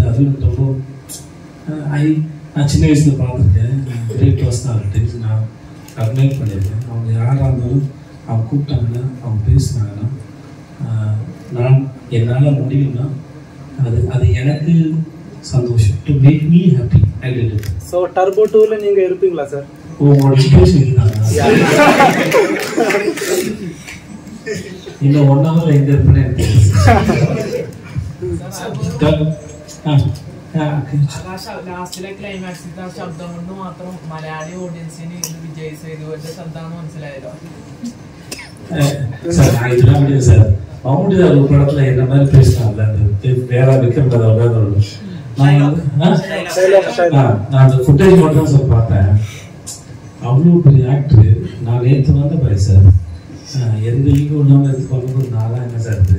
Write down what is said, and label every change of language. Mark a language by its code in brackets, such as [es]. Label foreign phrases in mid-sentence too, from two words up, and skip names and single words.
[ta] அது எனக்கு ரொம்ப நான் சின்ன வயசில் பார்த்துருக்கேன். [en] great personalities [ta] நான் அட்மைர் பண்ணியிருக்கேன். அவங்க யாராக இருந்தாலும் அவங்க கூப்பிட்டாங்கன்னா, அவங்க பேசினாங்கன்னா, நான் என்னால் முடியும்னா அது எனக்கு சந்தோஷம். [en] to make me happy I did it. [ta] ஸோ டர்போ 2ல நீங்கள் இருப்பீங்களா சார்? உங்களோட சிச்சுவேஷன் இருந்தாங்க. இன்னும் 1 hour எங்கே இருப்பேன்னு எனக்கு [ml] ലാസ്റ്റിലെ ക്ലൈമാക്സിന്റെ ആ ശബ്ദം കൊണ്ട് മാത്രം മലയാളി ഓഡിയൻസിന് വിജയ് സേതുവിന്റെ ശബ്ദമാണ് മനസ്സിലായല്ലോ. [ta] சார் நான் இதெல்லாம் முடியாது சார். மம்முட்டி சார் ஒரு படத்துல என்ன மாதிரி பேசினாங்க, வேற விக்ரம் நான் அந்த ஃபுட்டேஜ் மட்டும் தான் சார் பார்த்தேன். அவ்வளோ பெரிய ஆக்டர். நான் நேற்று வந்த பாய் சார், எந்த ஈகோ இல்லாமல் எடுத்து பண்ணும்போது நான் என்ன சார் இது.